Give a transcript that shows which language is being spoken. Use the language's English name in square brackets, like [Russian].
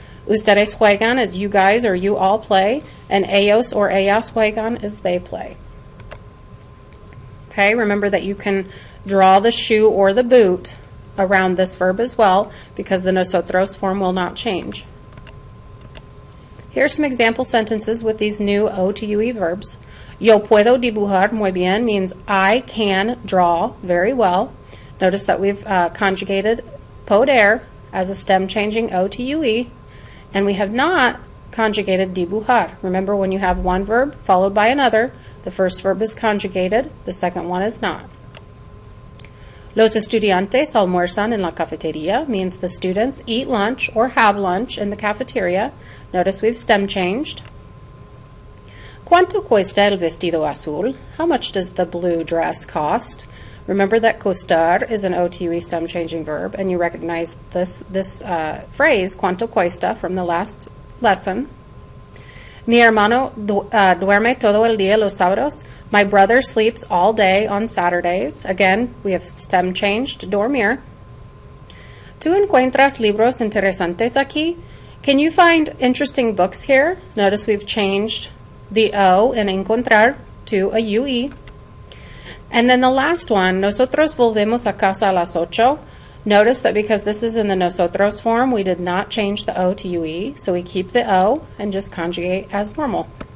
[Spanish] Ustedes juegan [English] is you guys or you all play, and ellos or ellas juegan is they play. Okay, remember that you can draw the shoe or the boot around this verb as well, because the nosotros form will not change. Here are some example sentences with these new O to UE verbs. [Spanish] Yo puedo dibujar muy bien [English] means I can draw very well. Notice that we've conjugated poder as a stem changing O to UE. And we have not conjugated dibujar. Remember, when you have one verb followed by another, the first verb is conjugated, the second one is not. [Spanish] Los estudiantes almuerzan en la cafetería [English] means the students eat lunch or have lunch in the cafeteria. Notice we've stem changed. [Spanish] ¿Cuánto cuesta el vestido azul? [English] How much does the blue dress cost? Remember that costar is an OTUE stem changing verb, and you recognize this phrase, [Spanish] cuánto cuesta, [English] from the last lesson. [Spanish] Mi hermano duerme todo el día los sábados. [English] My brother sleeps all day on Saturdays. Again, we have stem changed, dormir. [Spanish] ¿Tú encuentras libros interesantes aquí? [English] Can you find interesting books here? Notice we've changed the O in encontrar to a UE. And then the last one, [Spanish] nosotros volvemos a casa a las 8. [English] Notice that because this is in the nosotros form, we did not change the O to UE, so we keep the O and just conjugate as normal.